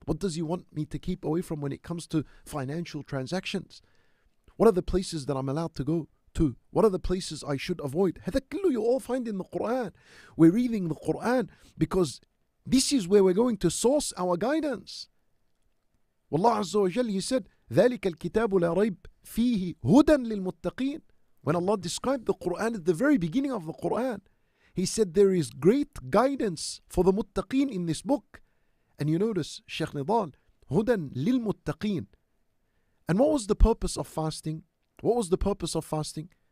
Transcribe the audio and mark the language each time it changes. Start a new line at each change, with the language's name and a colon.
English: What does He want me to keep away from when it comes to financial transactions? What are the places that I'm allowed to go to? What are the places I should avoid?
Arabic: هذا كله
English: you all find in the Qur'an. We're reading the Qur'an because this is where we're going to source our guidance.
Arabic: Wallah Azza wa Jal,
English: He said,
Arabic: ذَلِكَ الْكِتَابُ لَا رَيْبَ فِيهِ هُدًى لِلْمُتَّقِينَ.
English: When Allah described the Qur'an at the very beginning of the Qur'an, He said there is great guidance for the muttaqeen in this book. And you notice, Shaykh Nidal,
Arabic: هُدًى لِلْمُتَّقِينَ.
English: And what was the purpose of fasting? What was the purpose of fasting?